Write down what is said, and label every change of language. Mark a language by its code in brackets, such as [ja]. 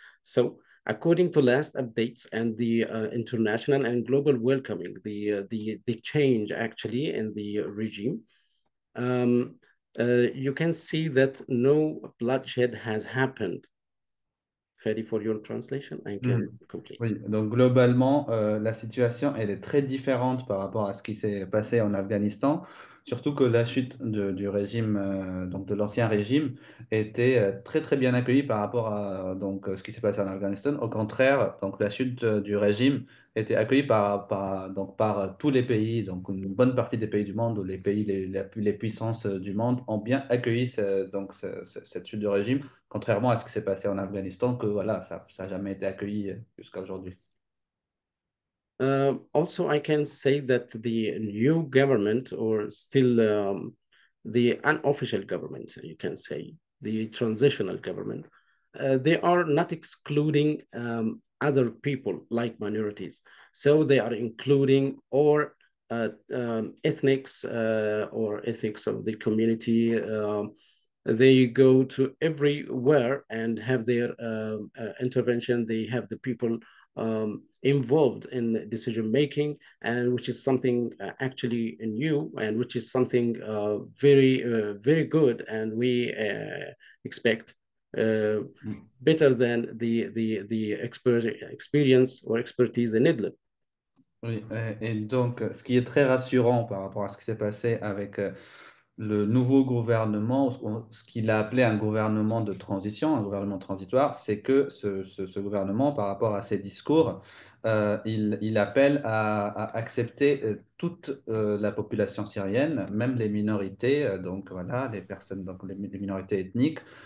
[en] So according to last updates and the international and global welcoming, the change actually in the regime, you can see that no bloodshed has happened. Ready for your translation? I Hmm. can complete. [fr] Oui, donc globalement, la situation, elle est très différente par rapport à ce qui s'est passé en Afghanistan, surtout que la chute du régime, donc de l'ancien régime, était très très bien accueillie par rapport à donc, ce qui s'est passé en Afghanistan. Au contraire, donc la chute du régime était accueillie donc, par tous les pays, donc une bonne partie des pays du monde, ou les pays, les puissances du monde ont bien accueilli cette chute de régime. Contrairement à ce qui s'est passé en Afghanistan, que voilà, ça n'a jamais été accueilli jusqu'à aujourd'hui. [en] Also, I can say that the new government, or still the unofficial government, you can say, the transitional government, they are not excluding other people like minorities. So they are including or ethnics or ethics of the community. They go to everywhere and have their intervention. They have the people involved in decision making, and which is something actually new, and which is something very good, and we expect better than the experience or expertise in Idlib. [fr] Oui, et donc, ce qui est très rassurant par rapport à ce qui s'est passé avec le nouveau gouvernement, ce qu'il a appelé un gouvernement de transition, un gouvernement transitoire, c'est que ce gouvernement, par rapport à ses discours, il appelle à accepter toute la population syrienne, même les minorités, donc voilà, les personnes, donc les minorités ethniques,